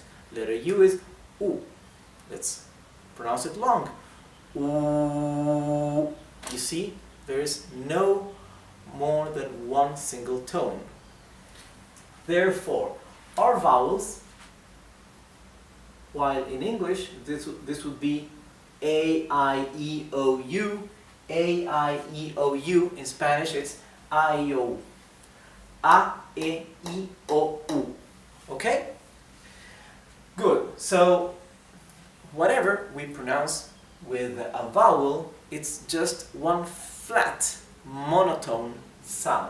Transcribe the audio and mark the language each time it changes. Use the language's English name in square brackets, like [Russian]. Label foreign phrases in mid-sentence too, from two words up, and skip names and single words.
[English] Letter U is U. Let's pronounce it long. U. You see, there is no more than one single tone. Therefore, our vowels, while in English this would be A, I, E, O, U. A, I, E, O, U. In Spanish it's I, O. A, E, I, O, U. Okay? Good. So, whatever we pronounce with a vowel, it's just one flat, monotone sound.